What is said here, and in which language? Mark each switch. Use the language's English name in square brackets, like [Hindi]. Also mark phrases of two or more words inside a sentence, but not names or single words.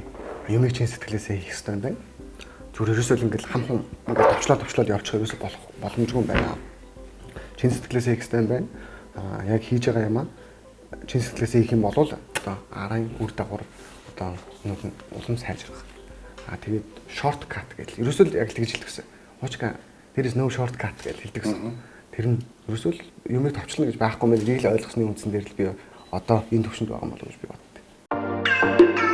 [Mongolian] Юмыг чин сэтгэлээсээ хийх ёстой юм байна. Зүгээр ерөөсөө ингээл хамхан ингээд товчлоод явчих ерөөсөө боломжгүй юм байна. Чин сэтгэлээсээ хийх ёстой юм байна. Яг хийж байгаа юм аа чин сэтгэлээсээ хийх юм бол одоо арын үр дагавар одоо улам сайжрах. Тэгээд [English] short cut [Mongolian] гэж ерөөсөө яг л тэгж хэлдэг гэсэн. Уучка [English] there is no short cut [Mongolian] гэж хэлдэг гэсэн. Тэр нь ерөөсөө юмыг товчлно гэж байхгүй юм. Энийг л ойлгосны үндсэн дээр л би одоо энэ төвшөнд байгаа юм болов уу гэж би боддог.